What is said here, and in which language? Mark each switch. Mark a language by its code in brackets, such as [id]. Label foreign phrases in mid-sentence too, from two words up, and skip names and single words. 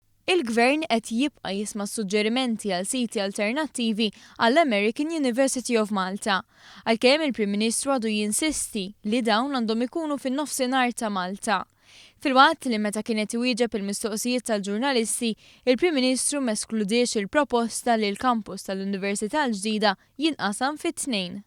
[mt] Il-Gvern qed jibqa' jisma' suġġerimenti għal siti alternattivi għall-American University of Malta, għalkemm il-Prim Ministru għadu jinsisti li dawn għandhom ikunu fin-nofsinhar ta' Malta. Filwaqt li meta kienet iwieġeb il-mistoqsijiet tal-ġurnalisti, il-Prim Ministru ma skludiex il-proposta li l-kampus tal-Università l-ġdida jinqasam fit-tnejn.